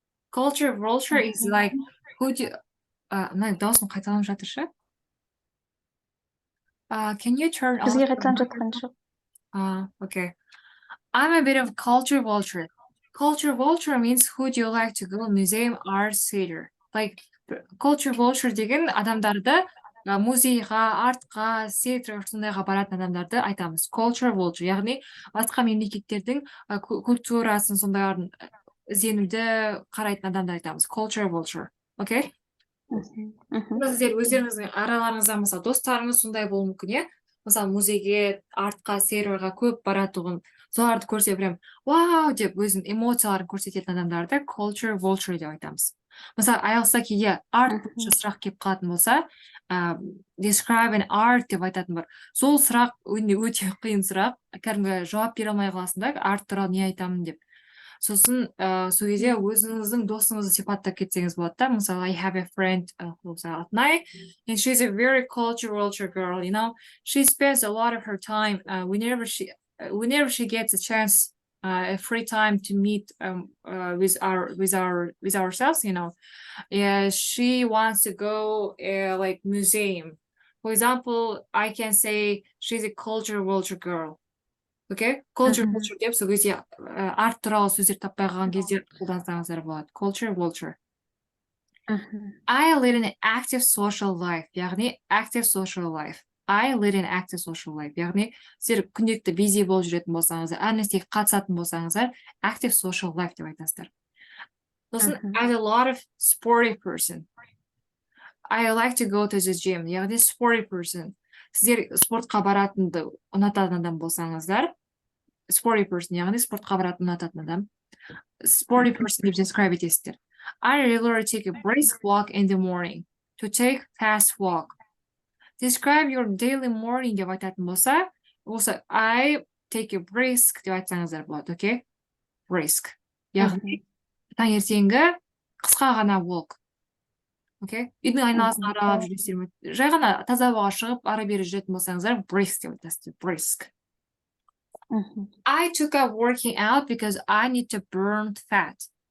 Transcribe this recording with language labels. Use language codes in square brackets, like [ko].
[en] Culture vulture is like who do [kk] мына дауысым қайталанып жатыр ше? [en] Can you turn [kk] Бізге [en] on? [kk] қайталанып жатқан жоқ. [en] Okay. I'm a bit of culture vulture. Culture vulture means who do you like to go museum, art, theater. Like culture vulture [kk] деген адамдарды музейға, артқа, theater сондайға баратын адамдарды айтамыз. Culture vulture, яғни басқа мемлекеттердің культурасын сондайларын ізденуді қарайтын адамды айтамыз. [en] Culture vulture. Okay? [kk] Сіздер өздеріңіздің араларыңызда мысалы достарыңыз сондай болуы мүмкін, иә? Мысалы музейге, артқа, серверға көп баратұғын, соларды көрсе прям вау деп өзінің эмоцияларын көрсететін адамдарды culture vulture деп айтамыз. Мысалы IELTS-та кейде art бойынша сұрақ келіп қалатын болса, [en] describe an art [kk] деп айтатын бар. Сол сұрақ өте қиын сұрақ, кәдімгі жауап бере алмай қаласың да, арт туралы не айтамын деп. Сосын сол кезде өзіңіздің досыңызды сипаттап кетсеңіз болады да. [en] Мысалы, I have a friend who's Алтынай, and she's a very cultural girl, you know. She spends a lot of her time whenever she gets a chance, a free time to meet with ourselves, you know. Yeah, she wants to go like museum. For example, I can say she's a cultural girl. Okay? [kk] Culture vulture деп сол кезде арт туралы сөздер таппай қалған кезде қолдансаңыздар болады. [en] Culture vulture. I lead an active social life. Яғни active social life. I lead an active social life. [kk] Яғни сіздер күнделікті busy болып жүретін болсаңыздар, әр нәрсеге қатысатын болсаңыздар, active social life деп айтасыздар. [en] Сосын I'm a lot of sporty person. I like to go to the gym. [kk] Яғни sporty person. Сіздер спортқа баратынды ұнататын адам болсаңыздар, sporty person, яғни спортқа баратын ұнататын адам. [en] Sporty person деп describe етесіздер. I regularly take a brisk walk in the morning. To take fast walk. Describe your daily morning [kk] деп айтатын болса, [en] also I take a brisk [kk] деп айтсаңыздар болады, [en] okay? Brisk. [kk] Яғни таңертеңгі қысқа ғана walk. [en] Okay? [kk] Үйдің айналасын аралап жүресіздер ме? Жай ғана таза ауаға шығып, ары бері жүретін болсаңыздар, brisk деп айтасыздар, brisk. [en] I took up working out because I need to burn fat.